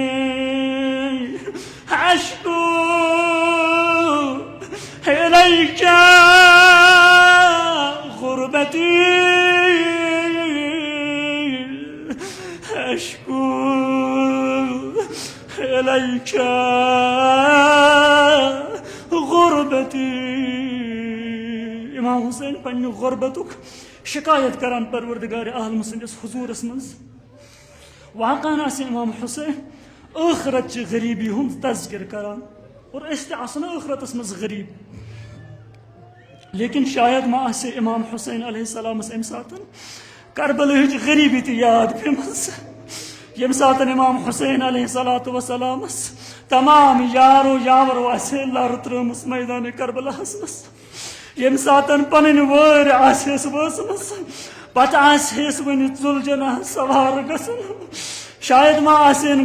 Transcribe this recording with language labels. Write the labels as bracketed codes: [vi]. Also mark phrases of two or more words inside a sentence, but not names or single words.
[ar] أشكو إليك غربتي، أشكو إليك غربتي. [ks] امام حسین پنہ غربتک شکایت کران پروردگار عالم سندس حضورس مز. واقعا امام حسین ٲخرت چہ غریبی ہند تذکر کران، اور اس تہ آسن ٲخرتس مز غریب، لیکن شاید ما آسہ امام حسین [ar] علیہ السلام [ks] امہ ساتن کربلہچ غریبی تہ یاد پیمز، یم ساتن امام حسین [ar] علیہ السلام [ks] تمام یارو یاورو آسہ لر ترمس میدان کربلاہس مز، یم ساتن پنن وٲر آسہس وٲژمٕژ، پتہ آسہس ونہ ذوالجناح سوار گژھُن، شاید ما آسین